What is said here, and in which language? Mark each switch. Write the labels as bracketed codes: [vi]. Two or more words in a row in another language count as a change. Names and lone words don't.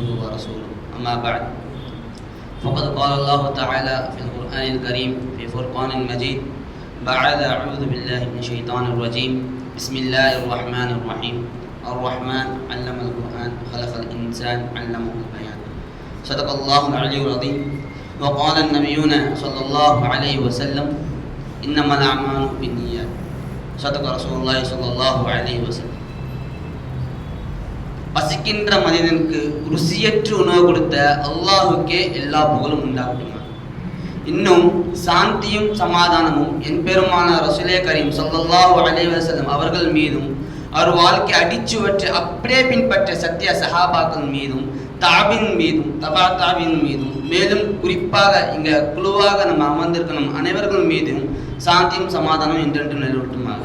[ar] ورسوله أما بعد فقد قال الله تعالى في القرآن الكريم في فرقان مجيد بعد أعوذ بالله من الشيطان الرجيم بسم الله الرحمن الرحيم الرحمن علم القرآن خلق الإنسان علمه البيان صدق الله العلي العظيم وقال النبيون صلى الله عليه وسلم إنما الأعمال بالنيات صدق رسول الله صلى الله عليه وسلم. [ta] பசிக்கின்ற மனிதனுக்கு ருசியற்ற உணவு கொடுத்த அல்லாஹுக்கே எல்லா புகழும் உண்டாகட்டுமா. இன்னும் சாந்தியும் சமாதானமும் என் பெருமான [ar] رسول كريم صلى الله عليه وسلم [ta] அவர்கள் மீதும் அவர் வாழ்க்கை அடிச்சுவற்றை அப்படியே பின்பற்ற சத்திய சஹாபாக்கள் மீதும் தாபின் மீதும் தபா தாபின் மீதும் மேலும் குறிப்பாக இங்க குழுவாக நம்ம அமர்ந்திருக்கணும் அனைவர்கள் மீதும் சாந்தியும் சமாதானம் என்றென்று நிலவட்டுமாக.